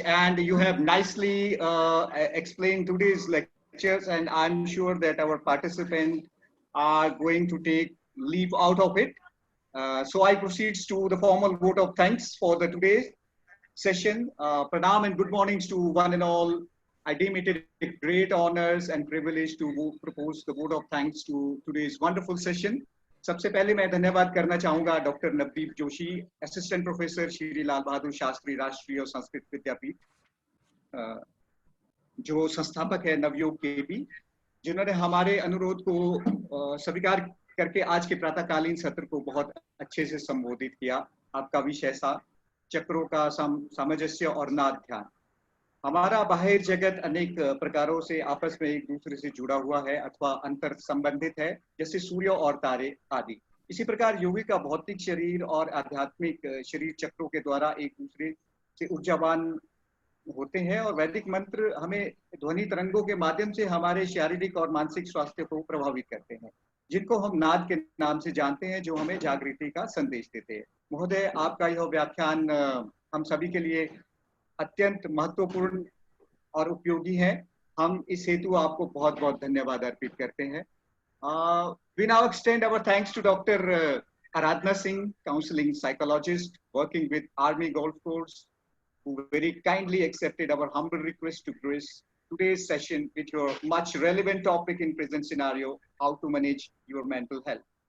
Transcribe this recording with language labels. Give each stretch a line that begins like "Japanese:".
English: And you have nicely explained today's lectures, and I'm sure that our participants are going to take leave out of it. So I proceed to the formal vote of thanks for the today's session. Pranam and good mornings to one and all. I deem it a great honors and privilege to propose the vote of thanks to today's wonderful session.
Hindi: सबसे पहले मैं धन्यवाद करना चाहूंगा doctor Navdeep Joshi, assistant professor Shri Lal Bahadur Shastri राष्ट्रीय और संस्कृत विद्यापीठ, जो संस्थापक है नवयोग के भी, जिन्होंने हमारे अनुरोध को स्वीकार करके आज के प्रातःकालीन सत्र को बहुत अच्छे से संबोधित किया. आपका विषय था चक्रों का सामंजस्य और नाद ध्यान. हमारा बाहर जगत अनेक प्रकारों से आपस में एक दूसरे से जुड़ा हुआ है अथवा अंतर संबंधित है, जैसे सूर्य और तारे आदि। इसी प्रकार योगी का भौतिक शरीर और आध्यात्मिक शरीर चक्रों के द्वारा एक दूसरे से ऊर्जावान होते हैं, और वैदिक मंत्र हमें ध्वनि तरंगों के माध्यम से हमारे शारीरिक और मानसिक स्वास्थ्य को प्रभावित करते हैं, जिनको हम नाद के नाम से जानते हैं, जो हमें जागृति का संदेश देते हैं। महोदय, आपका यह व्याख्यान हम सभी के लिए अत्यंत महत्वपूर्ण और उपयोगी है। हम इस हेतु आपको बहुत बहुत धन्यवाद अर्पित करते हैं।
English: We now extend our thanks to Dr. Aradhana Singh, counseling psychologist working with Army Golf Course, who very kindly accepted our humble request to grace today's session with your much relevant topic in present scenario, how to manage your mental health.